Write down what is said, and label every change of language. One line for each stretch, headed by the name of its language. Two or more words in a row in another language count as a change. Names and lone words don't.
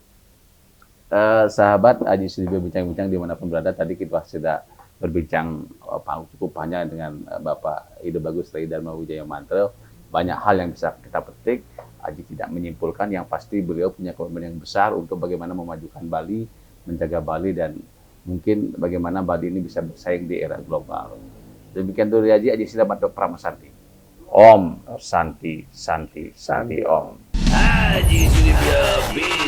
Indonesian: Sahabat Aji Sudibyo bincang-bincang dimanapun berada, tadi kita sudah berbincang cukup banyak dengan Bapak Ide Bagus Ray Dharma Wijaya Mantro. Banyak hal yang bisa kita petik. Aji tidak menyimpulkan, yang pasti beliau punya komitmen yang besar untuk bagaimana memajukan Bali, menjaga Bali, dan mungkin bagaimana Bali ini bisa bersaing di era global. Demikian dulu Aji Selamat Pramasanti.
Sanskrit: Om Santi Santi Santi Om.
Indonesian: Aji Sudibyo